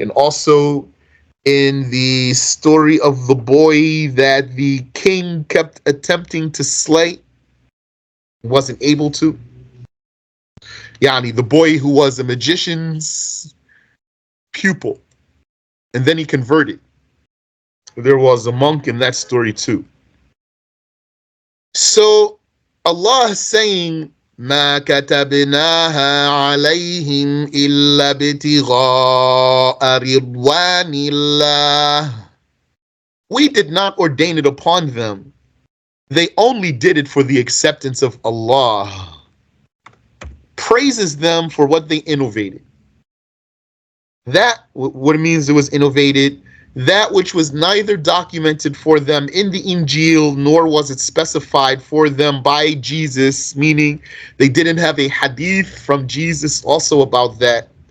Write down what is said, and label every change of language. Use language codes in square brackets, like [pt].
[en] And also in the story of the boy that the king kept attempting to slay, wasn't able to. Yani, the boy who was a magician's pupil, and then he converted. There was a monk in that story too. So Allah is saying, [ar] ما كتبناها عليهم إلا ابتغاء رضوان الله. [en] We did not ordain it upon them. They only did it for the acceptance of Allah. Praises them for what they innovated. That, what it means it was innovated, that which was neither documented for them in the Injil, nor was it specified for them by Jesus, meaning they didn't have a hadith from Jesus also about that.